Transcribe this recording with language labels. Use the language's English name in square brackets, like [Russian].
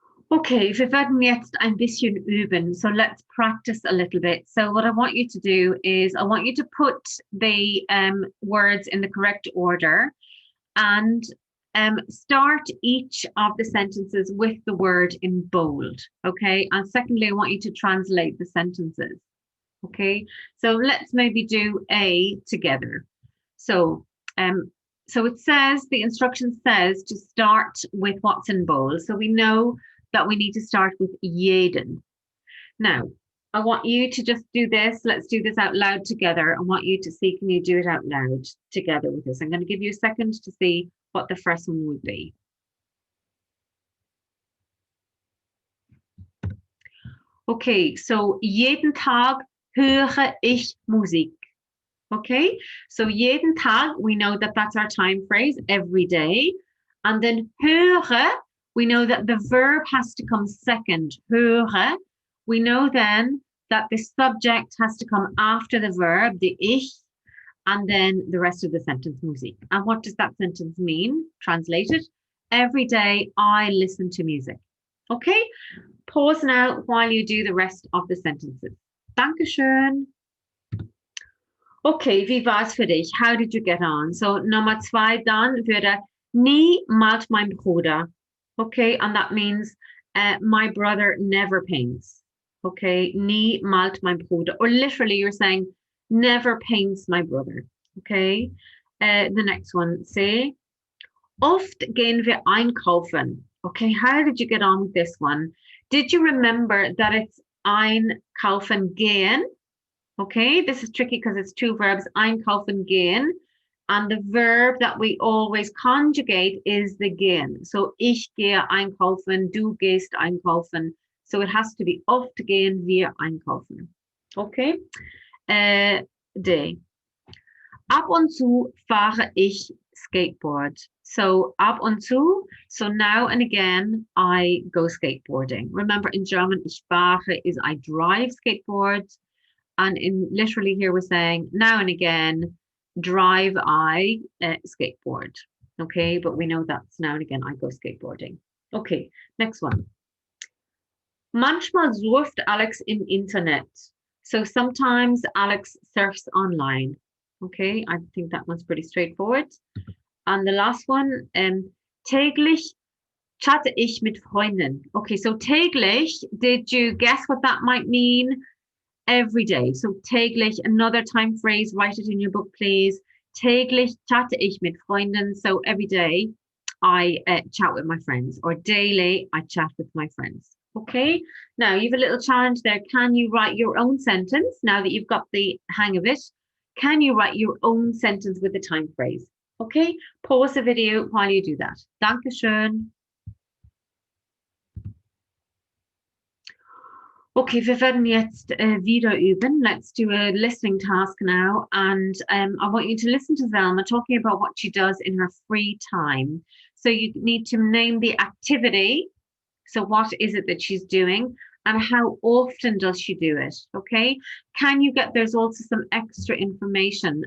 [German] Okay, wir werden jetzt ein bisschen üben. [English] So let's practice a little bit. So what I want you to do is I want you to put the words in the correct order and start each of the sentences with the word in bold. Okay, and secondly, I want you to translate the sentences. Okay, so let's maybe do A together. So it says, the instruction says to start with what's in bold. So we know that we need to start with jeden. Now, I want you to just do this. Let's do this out loud together. I want you to see, can you do it out loud together with us? I'm going to give you a second to see what the first one would be. [German] Okay, so jeden Tag höre ich Musik. [English] Okay, so [German] jeden Tag, [English] we know that that's our time phrase, every day. And then höre, we know that the verb has to come second, höre. We know then that the subject has to come after the verb, the ich, and then the rest of the sentence, Musik. And what does that sentence mean? Translated, every day I listen to music. Okay, pause now while you do the rest of the sentences. [German] Dankeschön. [English] Okay, [German] wie war's für dich? [English] How did you get on? [German] So Nummer 2 dann würde, nie malt mein Bruder. [English] Okay, and that means my brother never paints. Okay, [German] nie malt mein Bruder. [English] Or literally you're saying, never paints my brother. Okay, the next one, say, [German] oft gehen wir einkaufen. [English] Okay, how did you get on with this one? Did you remember that it's [German] einkaufen gehen? [English] Okay, this is tricky because it's 2 verbs, [German] einkaufen gehen. [English] And the verb that we always conjugate is the gehen. [German] So ich gehe einkaufen, du gehst einkaufen. [English] So it has to be [German] oft gehen wir einkaufen. [English] Okay, D. [German] Ab und zu fahre ich skateboard. [English] So [German] ab und zu, [English] so now and again, I go skateboarding. Remember in German, [German] ich fahre [English] is I drive skateboards. And in literally here we're saying now and again, drive I skateboard. Okay, but we know that's now and again I go skateboarding. Okay, next one. [German] Manchmal surft Alex im Internet. [English] So sometimes Alex surfs online. Okay, I think that one's pretty straightforward. And the last one, [German] täglich chatte ich mit Freunden. [English] Okay, so täglich, did you guess what that might mean? Every day. So täglich, another time phrase, write it in your book, please. [German] Täglich chatte ich mit Freunden. [English] So every day I chat with my friends, or daily I chat with my friends. Okay, now you have a little challenge there. Can you write your own sentence now that you've got the hang of it? Can you write your own sentence with the time phrase? Okay, pause the video while you do that. [German] Dankeschön. Okay, wir werden jetzt wieder üben. [English] Let's do a listening task now. And I want you to listen to Velma talking about what she does in her free time. So you need to name the activity. So what is it that she's doing? And how often does she do it? Okay, can you get, there's also some extra information.